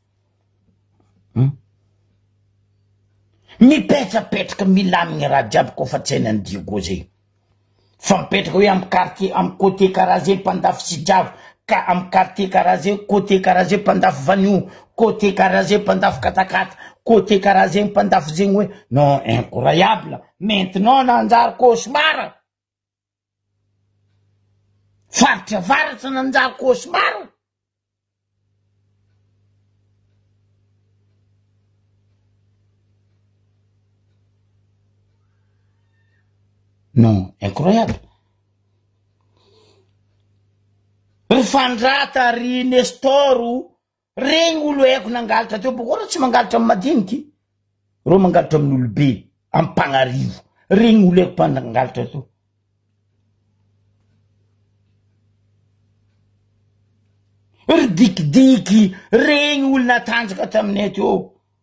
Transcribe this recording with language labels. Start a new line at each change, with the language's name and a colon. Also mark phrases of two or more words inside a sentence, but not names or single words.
Malagasy: Mipetrapetraka milamigny raha jiaby kofa tsena ny Diego zay. Fa mipetraka hoe am quartier am côté karaze mpandafo Sidravo, ka am quartier karaze côté karaze mpandafo Vanio, côté karaze mpandafo Katakata, côté karaze mpandafo zegny hoe
French: non, incroyable.
Malagasy: Maintenant nanjary cauchemar. Faritra varatra nanjary cauchemar.
French: Non, incroyable.
Malagasy: Rifandrata ry Nestoru, regny olo haiko nangalatra teo, boko tsy mangalatra amin'ny madiniky. Ro mangalatra amin'olo be, amin'ny Mpagnarivo. Regny olo haiko mpangalatra teo. Ry dikidiky, regny olo natanjaka taminay teo.